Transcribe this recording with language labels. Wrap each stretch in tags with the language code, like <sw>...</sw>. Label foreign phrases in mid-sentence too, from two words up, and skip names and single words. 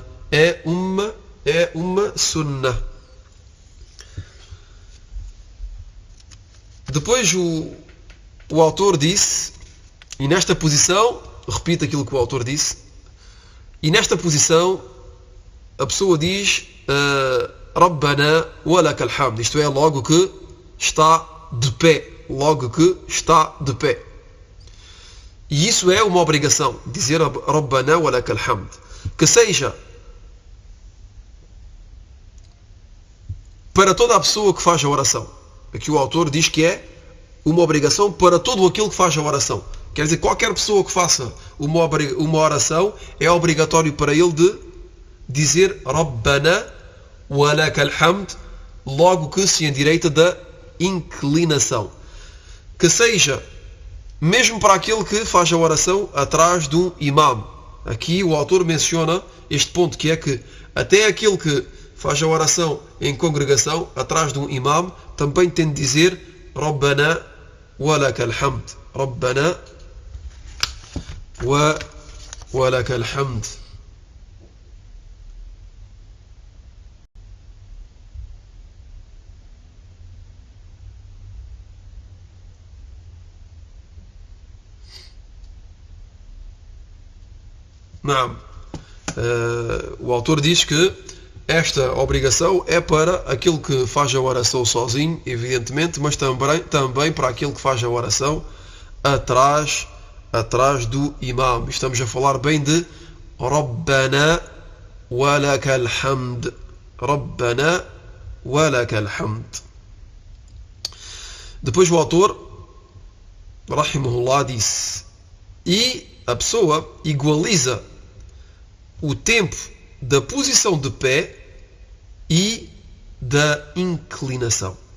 <pt>É uma sunnah. Depois o autor disse, e nesta posição, repito aquilo que o autor disse, e nesta posição a pessoa diz</pt> <ar>ربنا ولك الحمد,</ar> <pt>isto é, logo que está de pé, E isso é uma obrigação, dizer</pt> <ar>ربنا ولك الحمد,</ar> <pt>que seja para toda a pessoa que faz a oração. Aqui o autor diz que é uma obrigação para todo aquele que faz a oração. Quer dizer, qualquer pessoa que faça uma oração é obrigatório para ele de dizer</pt> <ar>ربنا ولك الحمد</ar> <pt>logo que se endireita da inclinação. Que seja mesmo para aquele que faz a oração atrás de um imam. Aqui o autor menciona este ponto, que é que até aquele que faz a oração em congregação atrás de um imam também tem de dizer</pt> <ar>ربنا ولك الحمد. ربنا ولك الحمد.</ar> <pt>Não. O autor diz que esta obrigação é para aquele que faz a oração sozinho, evidentemente, mas também para aquele que faz a oração atrás do imam. Estamos a falar bem de</pt> <ar>ربنا ولك الحمد. ربنا ولك الحمد.</ar> <pt>Depois o autor, rahimahullah, disse, e a pessoa igualiza o tempo da posição de pé e da inclinação.</pt>